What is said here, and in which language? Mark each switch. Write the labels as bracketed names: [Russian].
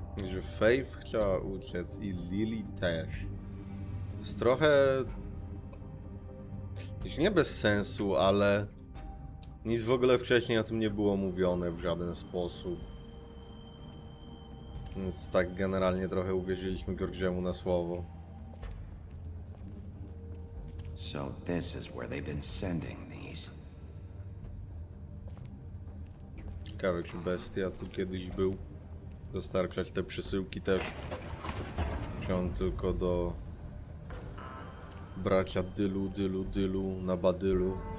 [Polish] Że Faith chciała uciec i Lily też. Jest trochę... nie bez sensu, ale... nic w ogóle wcześniej o tym nie było mówione w żaden sposób. Więc tak generalnie trochę uwierzyliśmy Georgiemu na słowo. [English] So this is where they've been sending these. [Polish] Ciekawe, czy bestia tu kiedyś był. Dostarczać te przesyłki też. Czy on tylko do bracia Dylu na Badylu.